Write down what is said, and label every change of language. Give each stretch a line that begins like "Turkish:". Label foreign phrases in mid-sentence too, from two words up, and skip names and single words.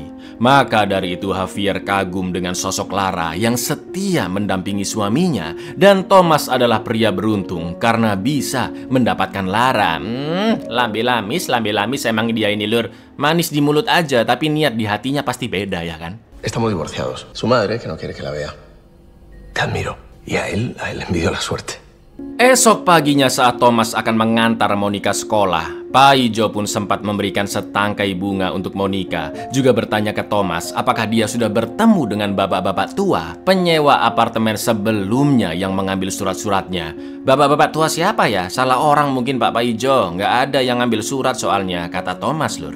Indonesian: Maka dari itu Javier kagum dengan sosok Lara yang setia mendampingi suaminya. Dan Thomas adalah pria beruntung karena bisa mendapatkan Lara.
Javanese: Lambe lamis
Indonesian: emang dia ini lur. Manis di mulut aja tapi niat di hatinya pasti beda ya kan.
Spanish: Estamos divorciados. Su madre, que no quiere que la vea. Te admiro. Y a él le envidio la suerte.
Indonesian: Esok paginya saat Thomas akan mengantar Monica sekolah, Paijo pun sempat memberikan setangkai bunga untuk Monica. Juga bertanya ke Thomas apakah dia sudah bertemu dengan bapak-bapak tua penyewa apartemen sebelumnya yang mengambil surat-suratnya. Bapak-bapak tua siapa ya? Salah orang mungkin Pak Paijo, nggak ada yang ngambil surat soalnya, kata Thomas lur.